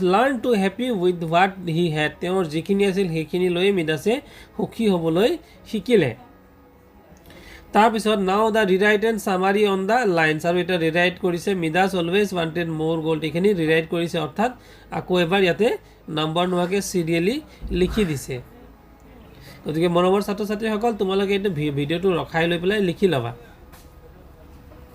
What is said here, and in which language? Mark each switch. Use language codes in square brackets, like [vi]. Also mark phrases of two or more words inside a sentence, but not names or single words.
[en] learned to happy with what he had [as] তেওঁৰ যিখিনি আছিল সেইখিনি লৈ Midasে সুখী হ'বলৈ শিকিলে তাৰপিছত [en] now the rewrite and summary on the lines [as] আৰু এটা ৰিৰাইট কৰিছে [en] Midas always wanted more gold [as] এখিনি ৰিৰাইট কৰিছে অৰ্থাৎ আকৌ এবাৰ ইয়াতে নম্বৰ নোহাকে সিৰিয়ালি লিখি দিছে গতিকে মৰমৰ ছাত্ৰ ছাত্ৰীসকল তোমালোকে এই ভিডিওটো ৰখাই লৈ পেলাই লিখি লবা